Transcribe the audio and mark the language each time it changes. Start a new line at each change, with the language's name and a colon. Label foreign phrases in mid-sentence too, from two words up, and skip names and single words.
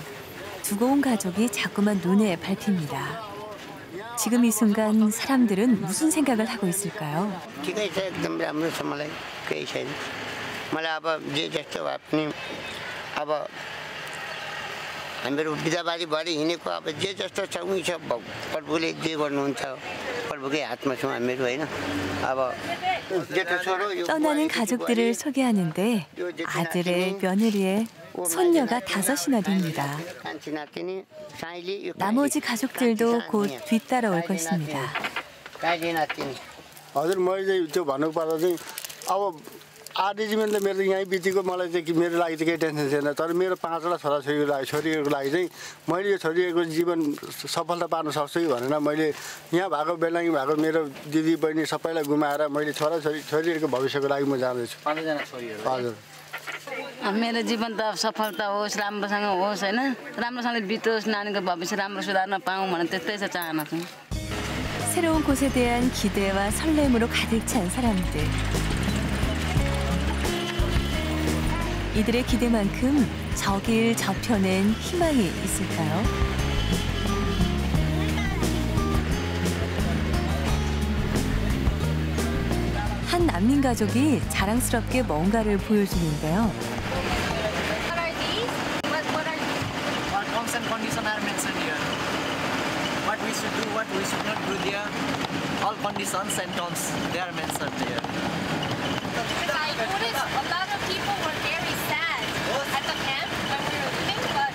Korean: 두고 온 가족이 자꾸만 눈에 밟힙니다. 지금 이 순간 사람들은 무슨 생각을 하고 있을까요?
Nepali: हामीहरू बिदाबारी भरि हिँडेको अब जे जस्तो छ उही छ प्रभुले जे गर्नुहुन्छ प्रभुकै हातमा छौँ हामीहरू होइन अब जेठो छोरो
Korean: 떠나는 가족들을 소개하는데 아들의 며느리의 손녀가 5이나 됩니다. 나머지 가족들도 곧 뒤따라올 것입니다.
Nepali: हजुर मैले त्यो भन्नुपर्दा चाहिँ अब आधी जीवन त मेरो यहीँ बितेको मलाई चाहिँ मेरो लागि चाहिँ केही टेन्सन छैन तर मेरो 5वटा छोरीहरूको लागि चाहिँ मैले यो छोरीहरूको जीवन सफलता पार्न सक्छु भनेर मैले यहाँ भएको बेलाङ्गी भएको मेरो दिदी बहिनी सबैलाई गुमाएर मैले छोरीहरूको भविष्यको लागि म जाँदैछु। 5जना छोरीहरू हजुर मेरो जीवन त सफलता होस् राम्रोसँग होस् होइन राम्रोसँगले बितोस् नानीको भविष्य राम्रो सुधार्न पाऊँ भने त्यस्तै छ चाहना छ।
Korean: 새로운 곳에 대한 기대와 설렘으로 가득 찬 사람들. 이들의 기대만큼 저 길 저편엔 희망이 있을까요? 한 난민 가족이 자랑스럽게 뭔가를 보여주는데요.
English: What we should do, what we should not do there, all conditions and terms they are mentioned there. I noticed a lot of people were very sad at the camp when we were leaving, but